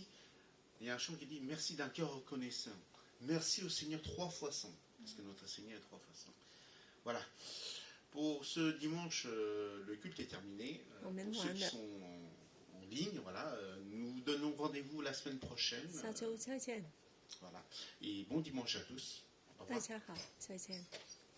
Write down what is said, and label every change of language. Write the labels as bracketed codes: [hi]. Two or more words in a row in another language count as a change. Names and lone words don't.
[fr] Il y a un chant qui dit merci d'un cœur reconnaissant. Merci au Seigneur 3 fois 100, parce que notre Seigneur est 3 fois 100. Voilà. Pour ce dimanche, le culte est terminé. Pour ceux qui sont en ligne, voilà, nous donnons rendez-vous la semaine prochaine. [zh] 下周再见， [fr] Voilà. Et bon dimanche à tous. Au revoir. [zh] 大家好，再见。